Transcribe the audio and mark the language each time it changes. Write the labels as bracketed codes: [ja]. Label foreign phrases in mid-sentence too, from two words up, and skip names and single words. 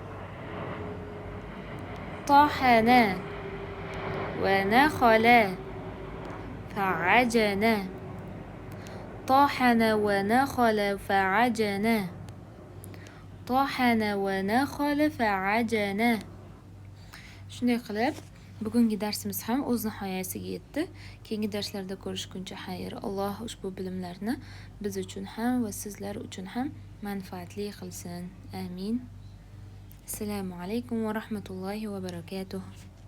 [ar] طحن ونخل فعجن. طحن ونخل فعجن. طحن ونخل فعجن. [uz] Shunday qilib, bugungi darsimiz ham o'z nihoyasiga yetdi. Keyingi darslarda ko'rishguncha xayr. Alloh ushbu bilimlarni biz uchun ham va sizlar uchun ham manfaatli qilsin. Amin. [ar] السلام عليكم ورحمة الله وبركاته.